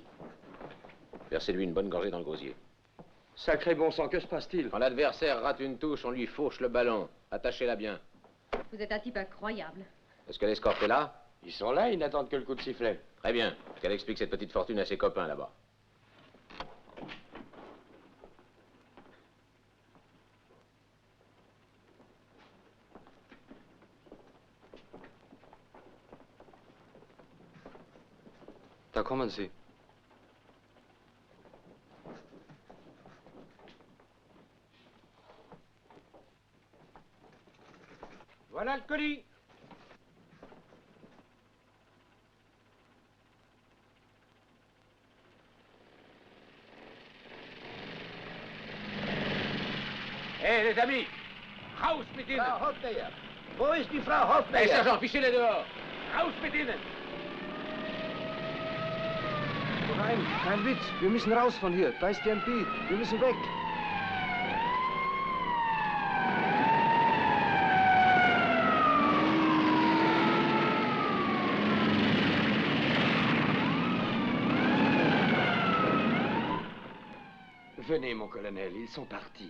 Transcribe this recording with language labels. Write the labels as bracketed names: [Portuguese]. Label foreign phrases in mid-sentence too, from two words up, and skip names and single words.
[French] Versez-lui une bonne gorgée dans le gosier. Sacré bon sang, que se passe-t-il? Quand l'adversaire rate une touche, on lui fauche le ballon. Attachez-la bien. Vous êtes un type incroyable. Est-ce que l'escorte est là? Ils sont là, ils n'attendent que le coup de sifflet. Très bien. Qu'elle explique cette petite fortune à ses copains là-bas. [German] Da kommen Sie. [French] Voilà le colis. Hé, les amis! [German] Raus mit ihnen! Frau Hofmeier! Wo ist die Frau Hé, Hofmeier? [French] Sergent, fichez-les dehors! [German] Raus mit ihnen! Nein, kein Witz. Wir müssen raus von hier. Da ist Stampede. Wir müssen weg. [French] Venez, mon colonel, ils sont partis.